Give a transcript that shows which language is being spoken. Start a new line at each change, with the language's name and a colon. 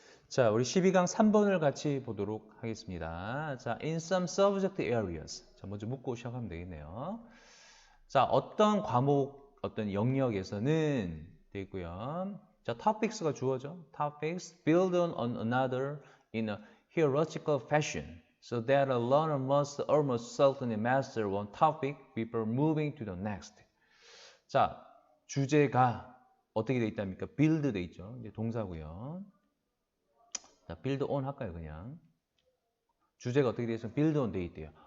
Korean: 자, 우리 12강 3번을 같이 보도록 하겠습니다. 자,
English: in some subject areas.
Korean: 자, 먼저 묻고 시작하면 되겠네요. 자, 어떤 과목, 어떤 영역에서는 되어 있고요. 자, topics가 주어져.
English: topics build on another in a hierarchical fashion. So that a learner must almost certainly master one topic before moving to the next.
Korean: 자, 주제가 어떻게 되어 있답니까? build 되어 있죠. 이제 동사고요. 자, build on 할까요, 그냥? 주제가 어떻게 되어 있으면 build on 되어 있대요.